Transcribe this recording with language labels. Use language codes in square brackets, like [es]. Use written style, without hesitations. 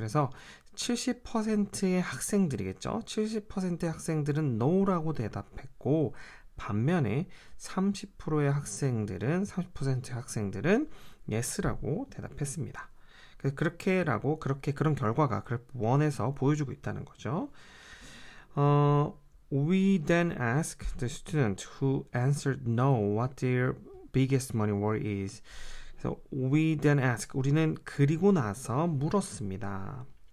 [ko] 그래서 70%의 학생들이겠죠. 70%의 학생들은 no라고 대답했고 반면에 30%의 학생들은 30%의 학생들은 yes라고 대답했습니다. 그래서 그렇게 그런 결과가 그래프 1에서 보여주고 있다는 거죠. [en] We then ask the student who answered no what their biggest money worry is. [ko] 그래서 [en] we then ask, [ko] 우리는 그리고 나서 물었습니다.